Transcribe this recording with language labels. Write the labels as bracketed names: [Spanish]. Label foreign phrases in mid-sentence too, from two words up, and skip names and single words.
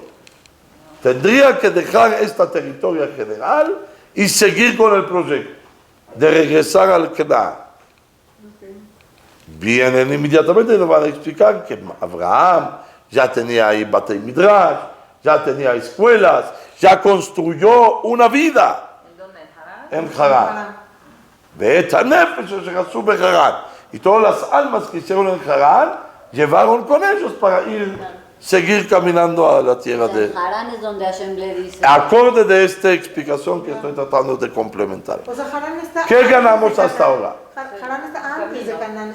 [Spanish] Tendría que dejar esta territoria general y seguir con el proyecto de regresar al Canaán. Vienen inmediatamente y nos van a explicar que Abraham ya tenía ahí [Hebrew] בתי מדרש, [Spanish] ya tenía escuelas, ya construyó una vida. ¿En dónde? ¿En Harán? En Harán. [Hebrew] ואת נפש שעשו בחרן. [Spanish] Y todas las almas que hicieron en Harán llevaron con ellos para seguir caminando a la tierra de... Harán es donde Hashem le dice... Acorde de esta explicación que estoy tratando de complementar. O sea, Harán está... ¿Qué ganamos hasta ahora? Harán está antes de Canaán.